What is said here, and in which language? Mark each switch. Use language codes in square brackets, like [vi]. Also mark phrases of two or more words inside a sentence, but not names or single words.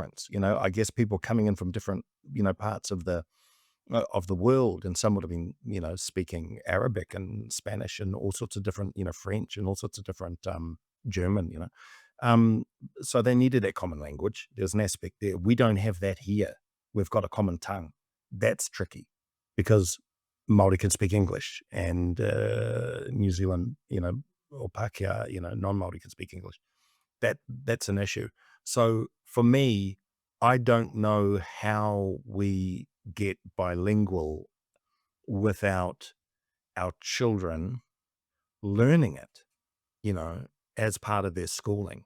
[en] I guess people coming in from different, parts of the of the world, and some would have been, speaking Arabic and Spanish and all sorts of different, French and all sorts of different, German, Um, so they needed that common language. There's an aspect there. We don't have that here. We've got a common tongue. That's tricky because Māori can speak English, and New Zealand, or Pākehā, non-Māori can speak English. That's an issue. So for me, I don't know how we get bilingual without our children learning it, as part of their schooling.